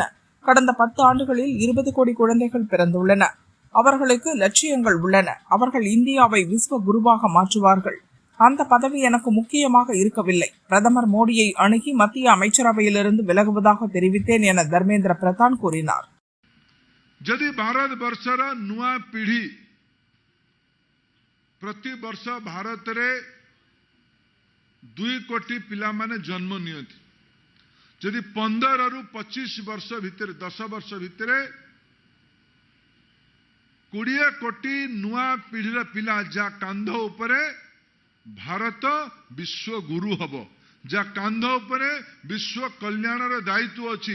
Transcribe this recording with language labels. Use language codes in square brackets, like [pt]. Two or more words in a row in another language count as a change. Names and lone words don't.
[ta] கடந்த 10 ஆண்டுகளில் 20 கோடி குழந்தைகள் பிறந்துள்ளன. அவர்களுக்கு லட்சியங்கள் உள்ளன. அவர்கள் இந்தியாவை விஸ்வ குருவாக மாற்றுவார்கள். அந்த பதவி எனக்கு முக்கியமாக இருக்கவில்லை. பிரதமர் மோடியை அணுகி மத்திய அமைச்சரவையிலிருந்து விலகுவதாக தெரிவித்தேன் என தர்மேந்திர பிரதான் கூறினார். [or] ଯଦି ଭାରତ ବର୍ଷର ନୂଆ ପିଢ଼ି ପ୍ରତି ବର୍ଷ ଭାରତ ରେ 2 କୋଟି ପିଲା ମାନେ ଜନ୍ମ ନିଅନ୍ତି. ଯଦି 15 ରୁ 25 ବର୍ଷ ଭିତର 10 ବର୍ଷ ଭିତର 20 କୋଟି ନୂଆ ପିଢ଼ିର ପିଲା ଯା କାନ୍ଧ ଉପରେ ଭାରତ ବିଶ୍ୱ ଗୁରୁ ହେବ, ଯା କାନ୍ଧ ଉପରେ ବିଶ୍ୱ କଲ୍ୟାଣର ଦାୟିତ୍ୱ ଅଛି।